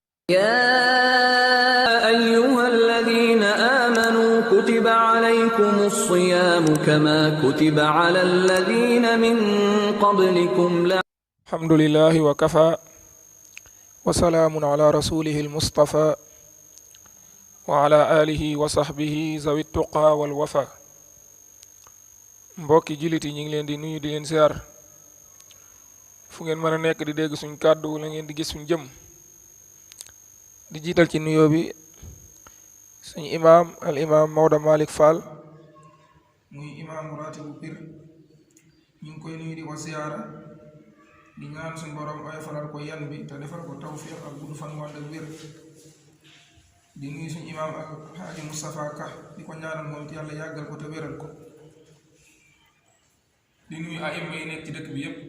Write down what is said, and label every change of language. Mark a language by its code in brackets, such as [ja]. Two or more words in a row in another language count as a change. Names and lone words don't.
[ar] يا أيها الذين آمنوا كتب عليكم الصيام كما كتب على الذين من قبلكم الحمد لله وكفى وسلام على رسوله المصطفى وعلى آله وصحبه ذوي التقى والوفا. [wo] mbokki jullit yi ñu ngi leen di nuyu di leen ziar fu ngeen mën a nekk di dégg suñ kàddu wala ngeen di gis suñ jëm di jiital ci nuyoo bi suñu imaam al imaam Maodo Malick Fall muy imaam ratibu Pir ñu ngi koy nuyu di ko ziara di ñaan suñ borom ay falal ko yan bi te defal ko tawfiq ak gudd fan wànd ak wér di nuyu suñu imaam ak Haaji Moustapha Ka di ko ñaanal moom yàlla yàggal ko te wéral ko di nuyu aima yi nekk ci dëkk bi yépp.